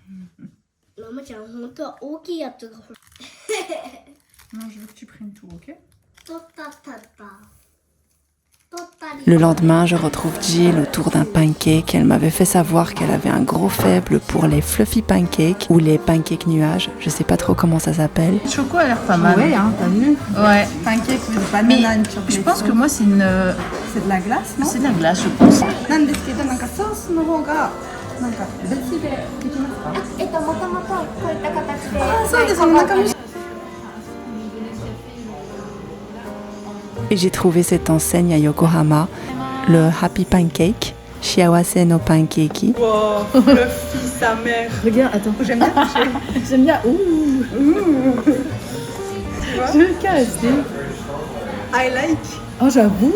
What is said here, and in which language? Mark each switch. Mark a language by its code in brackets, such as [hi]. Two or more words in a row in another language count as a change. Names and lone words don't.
[fr] Non, je veux que tu prennes tout, ok? Le lendemain, je retrouve Jill autour d'un pancake. Elle m'avait fait savoir qu'elle avait un gros faible pour les [en] fluffy pancakes [fr] ou les pancakes nuages. Je sais pas trop comment ça s'appelle. Le choco a l'air pas mal. Ouais, hein, t'as vu? Ouais. [en] Pancake with banana [fr] Mais [en] and chocolate. [fr] je pense que moi, c'est une... C'est de la glace, non? C'est de la glace, je pense. [ja] なんですけど、なんかソースの方がなんか別でできますか？もともとこういった形で。そうです、中身。 [fr] Et j'ai trouvé cette enseigne à Yokohama, le Happy Pancake, Shiawase no Pankeki. Wow, le fils sa mère. Regarde, attends. J'aime bien toucher. J'aime bien. Ouh. Je vais le caresser. [en] I like. [fr] Oh, j'avoue.